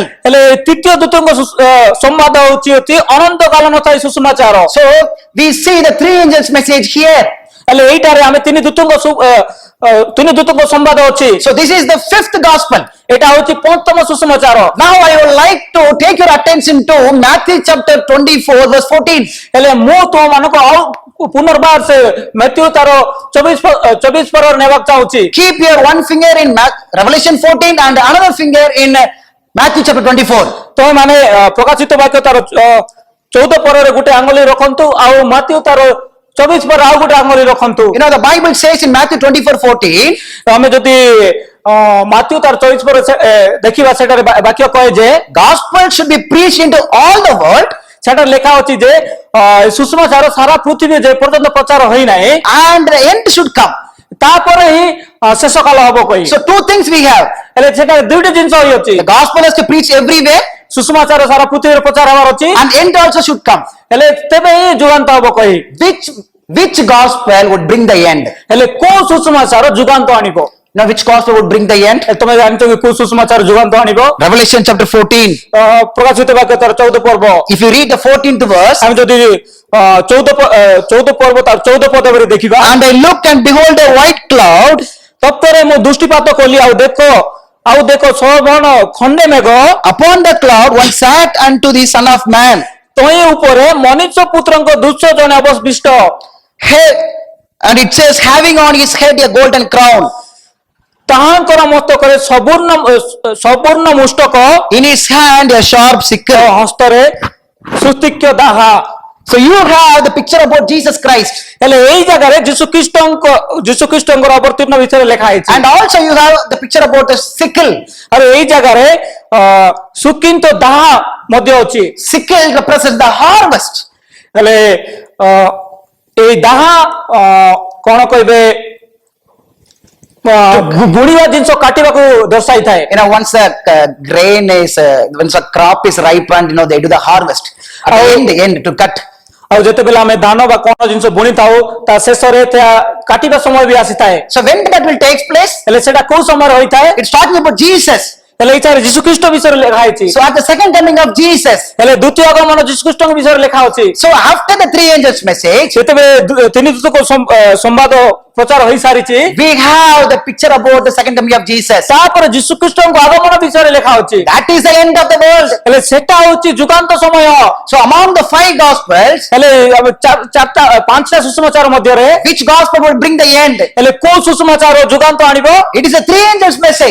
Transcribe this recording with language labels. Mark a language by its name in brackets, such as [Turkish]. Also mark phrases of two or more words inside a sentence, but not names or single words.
[Odia] ହେଲେ ତୃତୀୟ ଦୂତଙ୍କ ସମ୍ବାଦ ହେଉଛି ଅନନ୍ତକାଳୀନ ସୁସମାଚାର। [English] So we see the 3 angels message here. [Odia] ହେଲେ ଏଇଟାରେ ଆମେ 3 ଦୂତଙ୍କ ସମ୍ବାଦ ଅଛି। [English] So this is the 5th gospel. [Odia] ଏଇଟା ହେଉଛି ପଞ୍ଚମ ସୁସମାଚାର। [English] Now I would like to take your attention to Matthew chapter 24 verse 14. [Odia] ହେଲେ ମୁଁ ତୁମମାନଙ୍କୁ ଆଉ ପୁନର୍ବାର ସେ ମେଥ୍ୟୁ ତାର 24 ପରରେ ନେବାକୁ ଚାହୁଁଛି। [English] Keep your one finger in Revelation 14 and another finger in Matthew chapter 24. [Odia] ତୁମେ ମାନେ ପ୍ରକାଶିତ ବାକ୍ୟ ତାର 14 ପରରେ ଗୋଟେ ଆଙ୍ଗୁଳି ରଖନ୍ତୁ ଆଉ ମାଥ୍ୟୁ ତାର 24 ପରେ ଆଉ ଗୋଟେ ଆଙ୍ଗୁଳି ରଖନ୍ତୁ। [English] You know the Bible says in Matthew 24:14. [Odia] ଆମେ ଯଦି ମାଥ୍ୟୁ ତାର 24 ପରେ ଦେଖିବା ସେଠାରେ ବାକ୍ୟ କହେ ଯେ [English] Gospel should be preached into all the world. [Odia] ସେଠାରେ ଲେଖା ଅଛି ଯେ ସୁସମାଚାର ସାରା ପୃଥିବୀ ଯେ ପର୍ଯ୍ୟନ୍ତ ପ୍ରଚାର ହୋଇନାହିଁ [English] And the end should come. [Odia] ତାପରେ ହିଁ ଶେଷ କାଳ ହବ କହି। [English] So 2 things we have. [Odia] ହେଲେ ସେଠାରେ ଦୁଇଟି ଜିନିଷ ହୋଇଅଛି। [English] The gospel has to preach everywhere. [Odia] ସୁସମାଚାର ସାରା ପୃଥିବୀରେ ପ୍ରଚାର ହେବାର ଅଛି। [English] And end also should come. [Odia] ହେଲେ ତେବେ ହିଁ ଯୁଗାନ୍ତ ହବ କହି। [English] Which gospel would bring the end? [Odia] ହେଲେ କୋଉ ସୁସମାଚାର ଯୁଗାନ୍ତ ଆଣିବ? [English] Now which gospel would bring the end? [Odia] ତମେ ଜାଣିଛ କି କୋଉ ସୁସମାଚାର ଯୁଗାନ୍ତ ଆଣିବ? [English] Revelation chapter 14. [Odia] ପ୍ରକାଶିତ ବାକ୍ୟ ତାର 14 ପର୍ବ। [English] If you read the 14th verse. [Odia] ଆମେ ଯଦି 14 ପର୍ବ ତାର 14 ପଦରେ ଦେଖିବା। [English] And I looked and behold a white cloud. [Odia] ତତ୍ପରେ ମୁଁ ଦୃଷ୍ଟିପାତ କଲି ଆଉ ଦେଖ ସର୍ବଣ ଖଣ୍ଡେ ମେଘ। [English] Upon the cloud one sat unto the Son of Man. [Odia] ତହିଁ ଉପରେ ମନୁଷ୍ୟ ପୁତ୍ରଙ୍କ ଦୃଶ୍ୟ ଜଣେ ଅବଶିଷ୍ଟ। [English] And it says having on his head a golden crown. [Odia] ତାହାଙ୍କର ମସ୍ତକରେ ସବୂର୍ଣ୍ଣ ମୁଷ୍ଟକ [English] in his hand a sharp sickle. [Odia] ହସ୍ତରେ ସୁସ୍ତିକ୍ୟ ଦାହା। [English] So you have the picture about Jesus Christ, [Odia] ହେଲେ ଏଇ ଜାଗାରେ ଯୀଶୁଖ୍ରୀଷ୍ଟଙ୍କର ଅବତୀର୍ଣ୍ଣ ବିଷୟରେ ଲେଖା ହେଇଛି। [English] and also you have the picture about the sickle. [Odia] ଆଉ ଏଇ ଜାଗାରେ ସୁକିନ୍ତ ଦାହା ମଧ୍ୟ ଅଛି। [English] Sickle represents the harvest. [Odia] ହେଲେ ଏଇ ଦାହା କଣ କହିବେ ବୁଣିବା ଜିନିଷ କାଟିବାକୁ ଦର୍ଶାଇଥାଏ। [English] Once the grain is, once the crop is ripened, they do the harvest at the end to cut. [Odia] ଆଉ ଯେତେବେଳେ ଆମେ ଧାନ ବା କଣ ଜିନିଷ ବୁଣିଥାଉ ତା ଶେଷରେ କାଟିବା ସମୟ ବି ଆସିଥାଏ। [English] So when that will take place? [Odia] ହେଲେ ସେଟା କୋଉ ସମୟରେ ହୋଇଥାଏ? [English] It's talking about Jesus. [Odia] ହେଲେ ଏଇଠାରେ ଯୀଶୁଖ୍ରୀଷ୍ଟ ବିଷୟରେ ଲେଖା ହେଇଛି। [English] So at the second coming of Jesus, [Odia] ହେଲେ ଦ୍ୱିତୀୟ ଆଗମନ ଯୀଶୁଖ୍ରୀଷ୍ଟଙ୍କ ବିଷୟରେ ଲେଖା ଅଛି। [English] so after the three angels message, [Odia] ସେତେବେଳେ ତିନି ଦୂତଙ୍କ ସମ୍ବାଦ ପ୍ରଚାର ହୋଇସାରିଛି। [English] we have the picture about the second coming of Jesus. [Odia] ତାପରେ ଯୀଶୁଖ୍ରୀଷ୍ଟଙ୍କ ଆଗମନ ବିଷୟରେ ଲେଖା ଅଛି। [English] That is the end of the world. [Odia] ହେଲେ ସେଟା ହଉଛି ଯୁଗାନ୍ତ ସମୟ। [English] So among the five gospels, [Odia] ହେଲେ ପାଞ୍ଚଟା ସୁସମାଚାର ମଧ୍ୟରେ [English] which gospel will bring the end? [Odia] ହେଲେ କୋଉ ସୁସମାଚାର ଯୁଗାନ୍ତ ଆଣିବ? [English] It is the three angels message.